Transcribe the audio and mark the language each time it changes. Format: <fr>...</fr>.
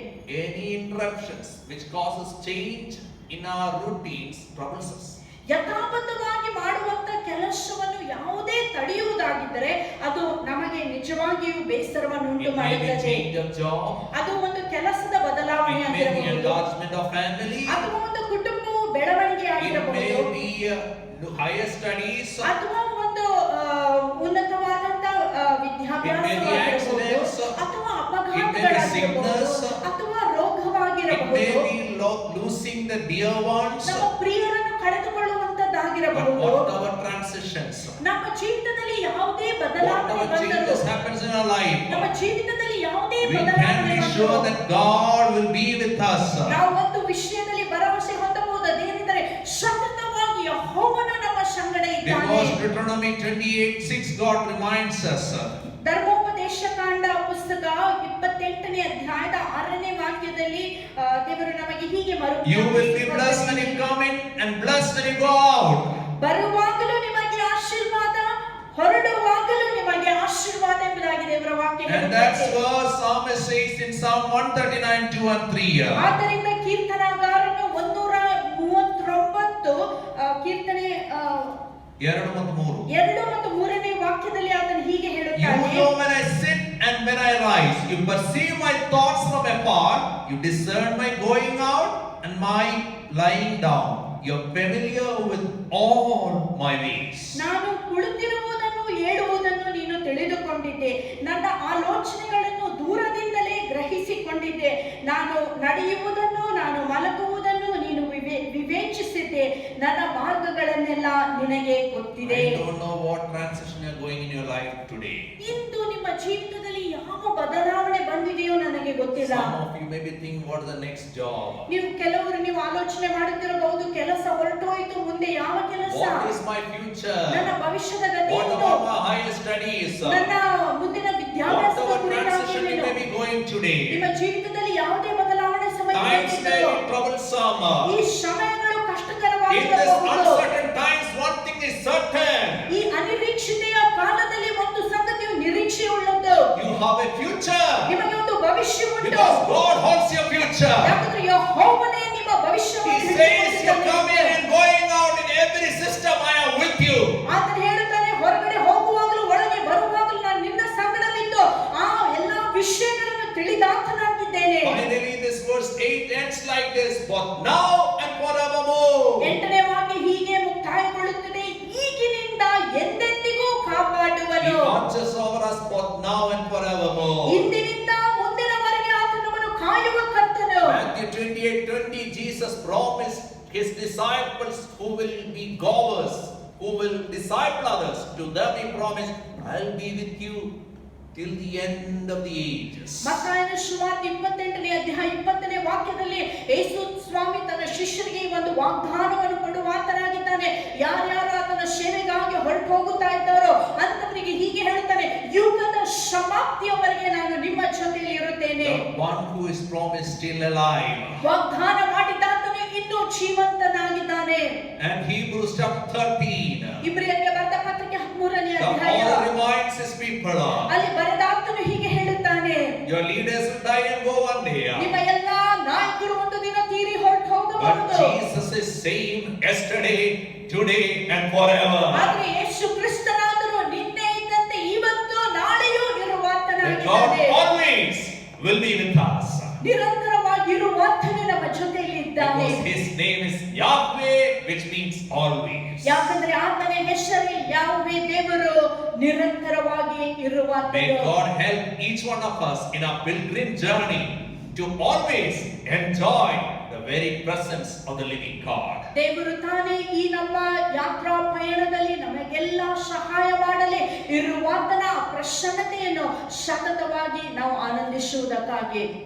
<en>interruptions which causes change in our routines troubles us.</en> <kn>ಯಥಾಬದ್ಧವಾಗಿ ಮಾಡುವಂತ ಕೆಲಸವನ್ನು ಯಾವುದೇ ತಡೆಯುವುದಾಗಿದ್ದರೆ ಅದು ನಮಗೆ ನಿಜವಾಗಿಯೂ ಬೇಸರವನ್ನುಂಟು</kn> <en>It may be</en> <kn>ಮಾಡುತ್ತದೆ.</kn> <en>change of job.</en> <kn>ಅದು ಒಂದು ಕೆಲಸದ ಬದಲಾವಣೆ</kn> <en>It may be</en> <kn>ಆಗಿರಬಹುದು,</kn> <en>enlargement of family.</en> <kn>ಅಥವಾ ಒಂದು ಕುಟುಂಬವು ಬೆಳವಣಿಗೆ</kn> <en>It</en> <kn>ಆಗಿರಬಹುದು,</kn> <en>may be higher studies.</en> <kn>ಅಥವಾ ಒಂದು ಉನ್ನತವಾದಂತ ವಿದ್ಯಾಭ್ಯಾಸವಾಗಿರಬಹುದು, ಅಥವಾ ಅಪಘಾತಗಳಾಗಿರಬಹುದು, ಅಥವಾ</kn> <en>It may</en> <kn>ರೋಗವಾಗಿರಬಹುದು,</kn> <en>be losing the dear ones.</en> <kn>ನಮ್ಮ ಪ್ರಿಯರನ್ನು</kn> <en>But</en> <kn>ಕಳೆದುಕೊಳ್ಳುವಂತದ್ದಾಗಿರಬಹುದು.</kn> <en>whatever transitions,</en> <kn>ನಮ್ಮ ಜೀವಿತದಲ್ಲಿ ಯಾವುದೇ ಬದಲಾವಣೆ</kn> <en>whatever</en> <kn>ಬಂದರೂ,</kn> <en>changes happens in our life,</en> <kn>ನಮ್ಮ ಜೀವಿತದಲ್ಲಿ ಯಾವುದೇ</kn> <en>we can</en> <kn>ಬದಲಾವಣೆ</kn> <en>be sure</en> <kn>ಬಂದರೂ</kn> <en>that God will be with us.</en> <kn>ನಾವು ಒಂದು ವಿಷಯದಲ್ಲಿ ಭರವಸೆ ಹೊಂದಬಹುದು, ಅದೇನೆಂದರೆ ಸತತವಾಗಿ ಯೆಹೋವನು ನಮ್ಮ ಸಂಗಡ ಇದ್ದಾನೆ.</kn> <en>Because Deuteronomy 28:6 God reminds us.</en> <kn>ಧರ್ಮೋಪದೇಶ ಕಾಂಡ ಪುಸ್ತಕ 28ನೇ ಅಧ್ಯಾಯದ 6ನೇ ವಾಕ್ಯದಲ್ಲಿ ದೇವರು ನಮಗೆ ಹೀಗೆ</kn> <en>You will be blessed when you come in and blessed when you go out.</en> <kn>ಬರುವಾಗಲೂ ನಿಮಗೆ ಆಶೀರ್ವಾದ, ಹೊರಡುವಾಗಲೂ ನಿಮಗೆ ಆಶೀರ್ವಾದ ಎಂಬುದಾಗಿ ದೇವರ ವಾಕ್ಯ</kn> <en>And that's</en> <kn>ಹೇಳುತ್ತದೆ.</kn> <en>what Psalmist says in Psalm 139:2-3.</en> <kn>ಆದ್ದರಿಂದ ಕೀರ್ತನಾಗಾರನು 139 ಕೀರ್ತನೆ 2 ಮತ್ತು 3. 2 ಮತ್ತು 3ನೇ ವಾಕ್ಯದಲ್ಲಿ ಆತನು ಹೀಗೆ</kn> <en>You</en> <kn>ಹೇಳುತ್ತಾನೆ,</kn> <en>know when I sit and when I rise. You perceive my thoughts from afar. You discern my going out and my lying down. You're familiar with all my ways.</en> <kn>ನಾನು ಕುಳಿತಿರುವುದನ್ನು ಏಳುವುದನ್ನು ನೀನು ತಿಳಿದುಕೊಂಡಿದ್ದೆ, ನನ್ನ ಆಲೋಚನೆಗಳನ್ನು ದೂರದಿಂದಲೇ ಗ್ರಹಿಸಿಕೊಂಡಿದ್ದೆ. ನಾನು ನಡೆಯುವುದನ್ನು ನಾನು ಮಲಗುವುದನ್ನು ನೀನು ವಿವೇಚಿಸಿದ್ದೆ, ನನ್ನ ಮಾರ್ಗಗಳನ್ನೆಲ್ಲ ನಿನಗೆ ಗೊತ್ತಿದೆ.</kn> <en>I don't know what transition you're going in your life today.</en> <kn>ಇಂದು ನಿಮ್ಮ ಜೀವಿತದಲ್ಲಿ ಯಾವ ಬದಲಾವಣೆ ಬಂದಿದೆಯೋ ನನಗೆ ಗೊತ್ತಿಲ್ಲ.</kn> <en>Some of you may be thinking, what is the next job?</en> <kn>ನೀವು ಆಲೋಚನೆ ಮಾಡುತ್ತಿರಬಹುದು, ಕೆಲಸ ಹೊರಟೋಯ್ತು, ಮುಂದೆ ಯಾವ ಕೆಲಸ,</kn> <en>What is my future?</en> <kn>ನನ್ನ ಭವಿಷ್ಯದ ಗತಿ</kn> <en>What</en> <kn>ಏನು?</kn> <en>about my higher studies?</en> <kn>ನನ್ನ ಮುಂದಿನ ವಿದ್ಯಾಭ್ಯಾಸದ</kn> <en>Whatever transition you</en> <kn>ಕುರಿತಾಗಿ</kn> <en>may be going today.</en> <kn>ನಿಮ್ಮ ಜೀವಿತದಲ್ಲಿ ಯಾವುದೇ ಬದಲಾವಣೆ</kn> <en>Times may</en> <kn>ಸಮಯದಲ್ಲಿದ್ದರೂ</kn> <en>be troublesome.</en> <kn>ಈ ಸಮಯಗಳು</kn> <en>In this</en> <kn>ಕಷ್ಟಕರವಾಗಿರಬಹುದು.</kn> <en>uncertain times, one thing is certain.</en> <kn>ಈ ಅನಿರೀಕ್ಷತೆಯ ಕಾಲದಲ್ಲಿ ಒಂದು ಸಂಗತಿಯು ನಿರೀಕ್ಷೆಯುಳ್ಳದ್ದು,</kn> <en>You have a future.</en> <kn>ನಿಮಗೆ ಒಂದು ಭವಿಷ್ಯ ಉಂಟು.</kn> <en>Because God holds your future.</en> <kn>ಯಾಕಂದ್ರೆ ಯೆಹೋವನೇ ನಿಮ್ಮ</kn> <en>He</en> <kn>ಭವಿಷ್ಯವನ್ನು</kn> <en>says you're coming</en> <kn>ಹಿಡಿದುಕೊಂಡಿದ್ದಾನೆ.</kn> <en>and going out in every system. I am with you.</en> <kn>ಆತನು ಹೇಳುತ್ತಾನೆ, ಹೊರಗಡೆ ಹೋಗುವಾಗಲೂ ಒಳಗೆ ಬರುವಾಗಲೂ ನಾನು ನಿನ್ನ ಸಂಗಡವಿದ್ದು ಆ ಎಲ್ಲಾ ವಿಷಯಗಳನ್ನು ತಿಳಿದಾತನಾಗಿದ್ದೇನೆ.</kn> <en>Finally, this verse 8 ends like this: both now and forevermore.</en> <kn>8ನೇ ವಾಕ್ಯ ಹೀಗೆ ಮುಕ್ತಾಯಗೊಳ್ಳುತ್ತದೆ, ಈಗಿನಿಂದ ಎಂದೆಂದಿಗೂ</kn> <en>He</en> <kn>ಕಾಪಾಡುವನು.</kn> <en>watches over us both now and forevermore.</en> <kn>ಇಂದಿನಿಂದ ಮುಂದಿನವರೆಗೆ ಆತನು ನಮ್ಮನ್ನು ಕಾಯುವ ಕರ್ತನು.</kn> <en>Matthew 28:20, Jesus promised his disciples who will be goers, who will disciple others. To them he promised, I'll be with you till the end of the ages.</en> <kn>ಮತ್ತಾಯನ ಸುವಾರ್ತೆ 28ನೇ ಅಧ್ಯಾಯ 20ನೇ ವಾಕ್ಯದಲ್ಲಿ ಯೇಸು ಸ್ವಾಮಿ ತನ್ನ ಶಿಷ್ಯರಿಗೆ ಒಂದು ವಾಗ್ದಾನವನ್ನು ಕೊಡುವಾತನಾಗಿದ್ದಾನೆ. ಯಾರ್ಯಾರು ಆತನ ಸೇವೆಗಾಗಿ ಹೊರಟು ಹೋಗುತ್ತಾ ಇದ್ದಾರೋ ಅಂತವರಿಗೆ ಹೀಗೆ ಹೇಳುತ್ತಾನೆ, ಯುಗದ ಸಮಾಪ್ತಿಯವರೆಗೆ ನಾನು ನಿಮ್ಮ ಜೊತೆಯಲ್ಲಿ ಇರುತ್ತೇನೆ.</kn> <en>The one who is promised still alive.</en> <kn>ವಾಗ್ದಾನ ಮಾಡಿದ್ದಾತನು ಇನ್ನೂ ಜೀವಂತನಾಗಿದ್ದಾನೆ.</kn> <en>And Hebrews chapter 13.</en> <kn>ಇಬ್ರಿಯರಿಗೆ ಬರೆದ ಪತ್ರಿಕೆ 13ನೇ</kn> <en>The</en> <kn>ಅಧ್ಯಾಯ</kn> <en>Paul reminds his people.</en> <kn>ಅಲ್ಲಿ ಬರೆದಾತನು ಹೀಗೆ ಹೇಳುತ್ತಾನೆ,</kn> <en>Your leaders will die and go one day.</en> <kn>ನಿಮ್ಮ ಎಲ್ಲಾ ನಾಯಕರು ಒಂದು ದಿನ ತೀರಿ ಹೊರಟು</kn> <en>But</en> <kn>ಹೋಗಬಹುದು.</kn> <en>Jesus is same yesterday, today and forever.</en> <kn>ಆದ್ರೆ ಯೇಸು ಕ್ರಿಸ್ತನಾದರೂ ನಿನ್ನೆ ಇದ್ದಂತೆ ಇವತ್ತು ನಾಳೆಯೂ</kn> <en>That God</en> <kn>ಇರುವಾತನಾಗಿದ್ದಾನೆ.</kn> <en>always will be with us.</en> <kn>ನಿರಂತರವಾಗಿರುವಾತನು ನಮ್ಮ ಜೊತೆಯಲ್ಲಿ ಇದ್ದಾನೆ.</kn> <en>Because his name is Yahweh, which means always.</en> <kn>ಯಾಕಂದ್ರೆ ಆತನ ಹೆಸರೇ ಯಾಹ್ವೇ, ದೇವರು ನಿರಂತರವಾಗಿ</kn> <en>May</en> <kn>ಇರುವಾತನು.</kn> <en>God help each one of us in our pilgrim journey to always enjoy the very presence of the living God.</en> <kn>ದೇವರು ತಾನೇ ಈ ನಮ್ಮ ಯಾತ್ರಾ ಪಯಣದಲ್ಲಿ ನಮಗೆಲ್ಲ ಸಹಾಯ ಮಾಡಲಿ, ಇರುವಾತನ ಪ್ರಸನ್ನತೆಯನ್ನು ಸತತವಾಗಿ ನಾವು ಆನಂದಿಸುವುದಕ್ಕಾಗಿ.</kn>